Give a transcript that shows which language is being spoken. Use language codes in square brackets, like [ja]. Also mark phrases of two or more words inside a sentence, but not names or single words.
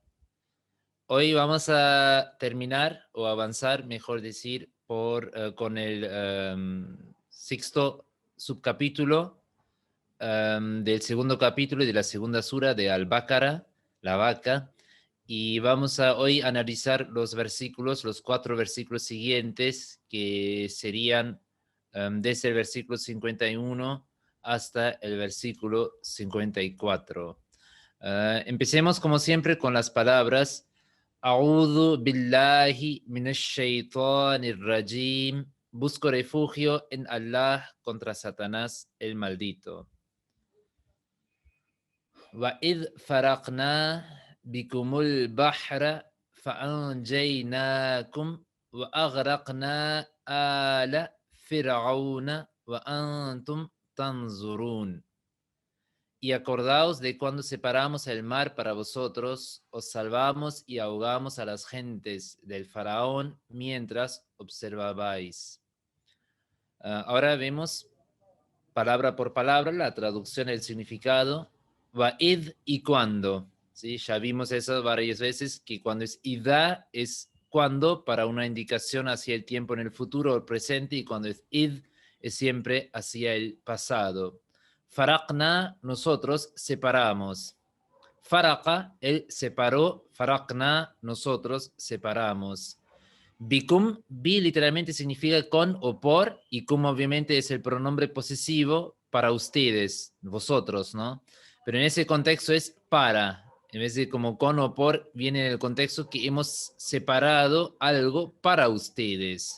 [es] Hoy vamos a terminar o avanzar, mejor decir, con el sexto subcapítulo del segundo capítulo y de la segunda sura de Al-Baqarah, la vaca, y vamos a hoy analizar los versículos, los 4 versículos siguientes, que serían desde el versículo 51 hasta el versículo 54. Empecemos como siempre con las palabras [ar] أعوذ بالله من الشيطان الرجيم. [es] Busco refugio en Allah contra Satanás el maldito. [ar] وَإِذْ فَرَقْنَا بِكُمُ الْبَحْرَ فَأَنْجَيْنَاكُمْ وَأَغْرَقْنَا آلَ فِرْعَوْنَ وَأَنْتُمْ تَنْظُرُونَ. [es] Y acordaos de cuando separamos el mar para vosotros, os salvamos y ahogamos a las gentes del faraón mientras observabais. Ahora vemos palabra por palabra la traducción del significado. Wa'id y cuando. ¿Sí? Ya vimos eso varias veces, que cuando es idá es cuando para una indicación hacia el tiempo en el futuro o presente, y cuando es id es siempre hacia el pasado. Faraqna, nosotros separamos. Faraqa, él separó. Faraqna, nosotros separamos. Bikum, bi literalmente significa con o por, y cum obviamente es el pronombre posesivo para ustedes, vosotros, ¿no? Pero en ese contexto es para, en vez de como con o por, viene en el contexto que hemos separado algo para ustedes.